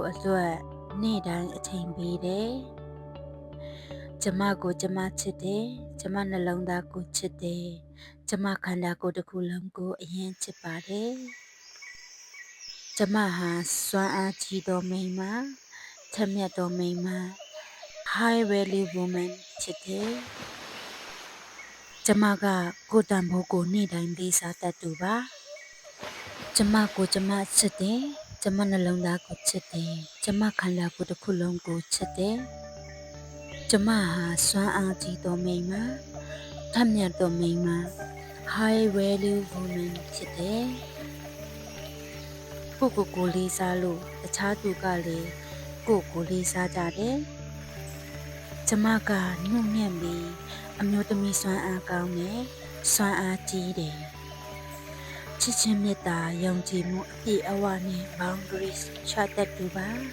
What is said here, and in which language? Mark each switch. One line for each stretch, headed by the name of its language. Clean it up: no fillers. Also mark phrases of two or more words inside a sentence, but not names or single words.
Burmese: အတွက်နေ့တိုင်းအချိန်ပေးတယ်ကျမကိုကျမချစ်တယ်ကျမနှလုံးသားကိုချစ်တယ်ကျမခန္ဓာကိုယ်တစ်ခု လုံးကိုအရင်ချစ်ပါတယ်ကျမဟာစွမ်းအားကြီးသောမိန်းမထက်မြက်သောမိန်းမ
English: high value woman
Burmese: ဖြစ်တယ်ကျမကကိုယ်တန်ဖိုးကိုနေ့တိုင်းလေးစားတတ်သူပါကျမကိုကျမချစ်တယ်ကျမနှလုံးသားကိုချစ်တယ်ကျမခန္ဓာကိုယ်တစ်ခုလုံးကိုချစ်တယ်ကျမဟာစွမ်းအားကြီးသောမိန်းမထက်မြက်သောမိန်းမ
English: high value woman
Burmese: ဖြစ်တယ် ကိုလေးစားလို့တခြားသူကလည်းကိုလေးစားကြတယ်ကျမကနှုတ်ညံ့ပြီးအမျိုးသမီးစွမ်းအားကောင်းတယ်စွမ်းအားကြီးတယ်ချစ်ချင်းမေတ္တာယုံကြည်မှုအပြည့်အဝနဲ့ boundaries ချတတ်သူပါ